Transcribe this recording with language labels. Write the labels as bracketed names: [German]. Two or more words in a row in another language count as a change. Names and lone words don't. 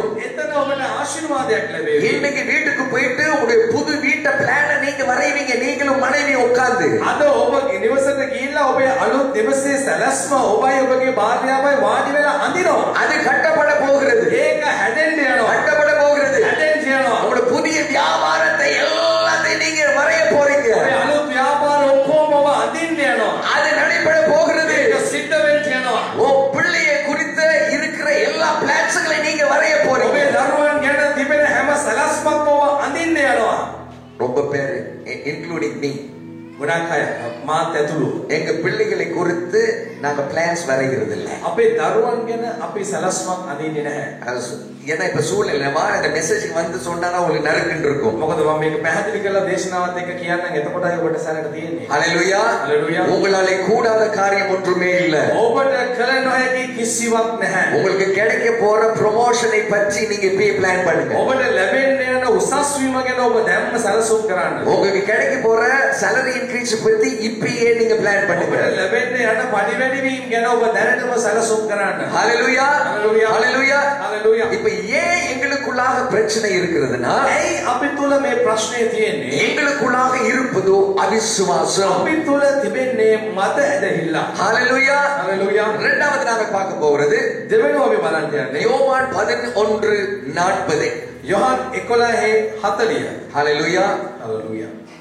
[Sinhala] එතන ඔබට ආශිර්වාදයක් ලැබෙයි. [Tamil] இன்னைக்கு வீட்டுக்கு போயிட்டு உங்களுடைய புது வீட்டை பிளான நீங்க வரைவீங்க, நீங்களும் மனைவி உட்கார்ந்து. [Sinhala] අද ඔබ නිවසට ගිහිල්ලා ඔබේ අලුත් නිවසේ සැලැස්ම ඔබයි ඔබගේ භාර්යාවයි වාඩි වෙලා අඳිනවා. [Tamil] அது கட்டப்பட போகிறது. [Sinhala] ඒක හැදෙන්න යනවා. [Tamil] கட்டப்பட போகிறது. [Sinhala] හැදෙන්න යනවා. [Tamil] உங்களுடைய புதிய வியாபாரத்தை எல்லாத்தையும் நீங்க வரைய போறீங்க. [Sinhala] ඔය අලුත් ව්‍යාපාර ඔක්කොම ඔබ අඳින්න යනවා. [Tamil] அது நடைபெற போகிறது. [Sinhala] ඒක සිද්ධ වෙන්න යනවා. [Tamil] உன் பிள்ளையை குறித்து இருக்கிற எல்லா பிளான்ஸ்களை நீங்க வரைய போறீங்க. [Sinhala] ඔබේ දරුවන් ගැන තිබෙන හැම සැලැස්මක්ම ඔබ අඳින්න යනවා. [Tamil] ரொம்ப பேர் [English] including me [Sinhala] ගොඩක් අය මාත් ඇතුළු [Tamil] எங்க பிள்ளைகளை குறித்து நாங்க பிளான்ஸ் வரைகிறது இல்ல. [Sinhala] අපේ දරුවන් ගැන අපි සැලැස්මක් අඳින්නේ නැහැ. [Tamil] ஏன்னா இப்ப சூழ்நிலை இந்த மெசேஜ் வந்து சொன்னா உங்களுக்கு நறுக்குன்னு இருக்கும். [Sinhala] මොකද මම මේක පැහැදිලி කරලා දේශනාවත් එක්ක කියන්නම්. එතකොටයි ඔබට සැලට තියෙන්නේ. [Tamil] ஹalleluya [Sinhala] Hallelujah. [Tamil] உங்களாலே கூடாத காரியம் ஒன்றுமே இல்ல. [Sinhala] ඔබට කළ නොහැකි කිසිවක් නැහැ. [Tamil] உங்களுக்கு கிடைக்க போற ப்ரமோஷனை பற்றி நீங்க இப்பவே பிளான் பண்ணுங்க. [Sinhala] ඔබට ලැබෙන්න යන උසස් වීම ගැන ඔබ දැම්ම සැලසුම් කරන්න. [Tamil] உங்களுக்கு கிடைக்க போற [English] salary increase [Tamil] பத்தி இப்பவே நீங்க பிளான் பண்ணுங்க. [Sinhala] ඔබට ලැබෙන්න යන පඩි වැඩි වීම ගැන ඔබ දැනටම සැලසුම් කරන්න. [Tamil] ஹalleluya [Sinhala] Hallelujah. [Tamil] ஹalleluya [Sinhala] Hallelujah. [Tamil] இப்ப ஏன் எங்களுக்குள்ளாக பிரச்சனை இருக்கிறதுனா [Sinhala] ඇයි අපි තුල මේ ප්‍රශ්නේ තියෙන්නේ? [Tamil] எங்களுக்குள்ளாக இருப்பதோ அவிசுவாசம். [Sinhala] අපි තුල තිබෙන්නේ මත ඇදහිල්ල. [Tamil] ஹalleluya [Sinhala] Hallelujah. [Tamil] இரண்டாவது நாம பார்க்க போறது [Sinhala] දෙවෙනි අපි බලන්න යන්නේ [Tamil] யோவான் 11:40. [Sinhala] යොහන් 11:40. [Tamil] ஹalleluya [Sinhala] Hallelujah.